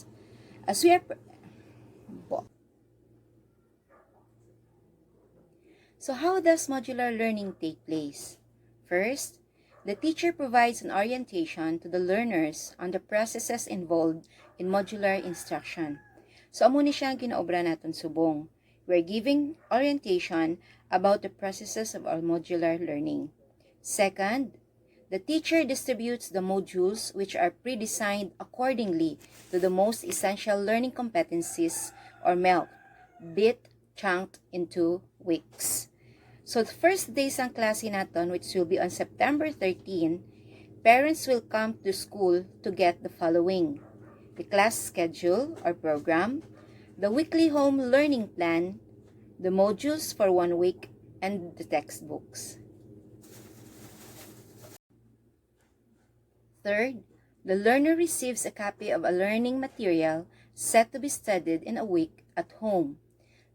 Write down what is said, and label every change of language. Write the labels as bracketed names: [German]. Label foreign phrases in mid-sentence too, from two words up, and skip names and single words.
[English] As we are So how does modular learning take place? First, the teacher provides an orientation to the learners on the processes involved in modular instruction. [Hiligaynon] So amo ni siya ang ginaobra naton subong. [English] We're giving orientation about the processes of our modular learning. Second, the teacher distributes the modules which are pre-designed accordingly to the most essential learning competencies or MELC, bit chunked into weeks. So the first days [Hiligaynon] ang klase naton, [English] which will be on September 13, parents will come to school to get the following: the class schedule or program, the weekly home learning plan, the modules for 1 week, and the textbooks. Third, the learner receives a copy of a learning material set to be studied in a week at home.